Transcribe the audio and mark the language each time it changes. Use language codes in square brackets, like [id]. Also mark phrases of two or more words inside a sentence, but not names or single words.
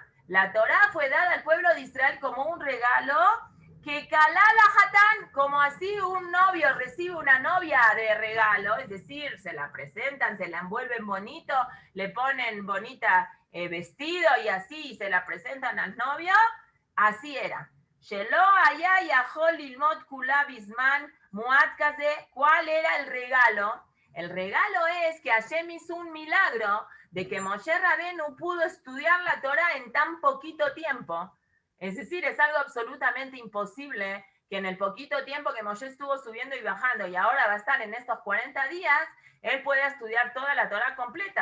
[es] La Torah fue dada al pueblo de Israel como un regalo que [he] ככלה לחתן, [es] como así un novio recibe una novia de regalo, es decir, se la presentan, se la envuelven bonito, le ponen bonita vestido y así se la presentan al novio, así era. [he] שלא היה יכול ללמוד כולה בזמן מועט כזה. [es] ¿Cuál era el regalo? El regalo es que Hashem hizo un milagro de que Moshe Rabenu pudo estudiar la Torah en tan poquito tiempo. Es decir, es algo absolutamente imposible que en el poquito tiempo que Moshe estuvo subiendo y bajando y ahora va a estar en estos 40 días, él puede estudiar toda la Torah completa.